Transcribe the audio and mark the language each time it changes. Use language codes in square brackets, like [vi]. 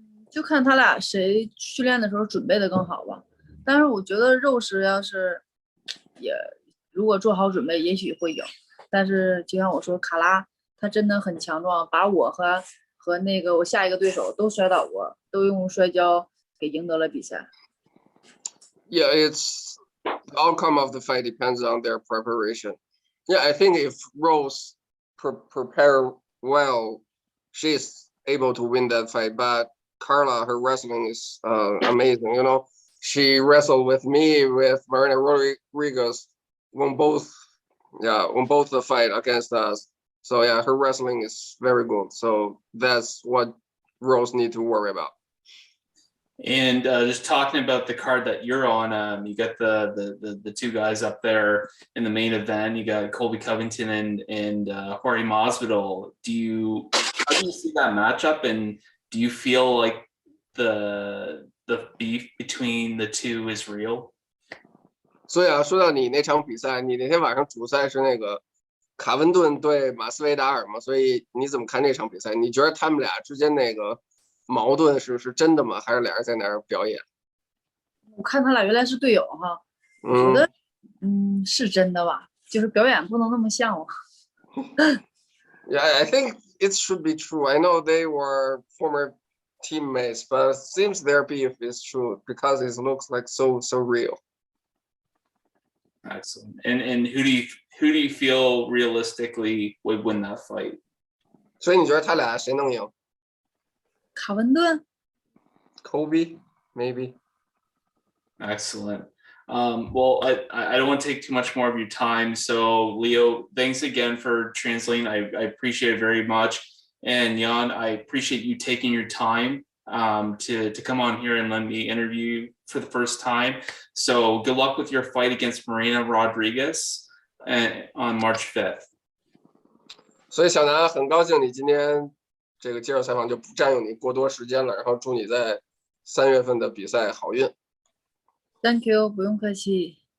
[zh] 就看他俩谁训练的时候准备的更好吧。但是我觉得肉食要是也如果做好准备，也许会赢。但是就像我说，卡拉她真的很强壮，把我和那个我下一个对手都摔倒过，都用摔跤给赢得了比赛。 [en] Yeah, it's the outcome of the fight depends on their preparation. Yeah, I think if Rose prepare well, she's able to win that fight. But Carla, her wrestling is amazing. You know, she wrestled with me with Marina Rodriguez won both the fight against us. So yeah, her wrestling is very good. So that's what Rose need to worry about. And just talking about the card that you're on, you got the two guys up there in the main event. You got Colby Covington and Jorge Masvidal. How do you see that matchup? And do you feel like the beef between the two is real? [zh] 所以啊，说到你那场比赛，你那天晚上主赛是那个卡文顿对马斯维达尔嘛？所以你怎么看这场比赛？你觉得他们俩之间那个矛盾是真的吗？还是俩人在那儿表演？我看他俩原来是队友哈，我觉得是真的吧，就是表演不能那么像我。 [en] Yeah, I think it should be true. I know they were former teammates, but it seems their beef is true because it looks like so real. Excellent. And who do you feel realistically would win that fight? [zh] 所以你觉得他俩谁能赢卡文顿 [en] ？Kobe maybe. Excellent. Well, I don't want to take too much more of your time. So, Leo, thanks again for translating. I appreciate it very much. And Jan, I appreciate you taking your time to come on here and let me interview you for the first time. So, good luck with your fight against Marina Rodriguez on March 5th. [zh] 所以小南很高兴你今天这个接受采访就不占用你过多时间了，然后祝你在3月份的比赛好运。 [en] Thank you， [zh] 不用客气。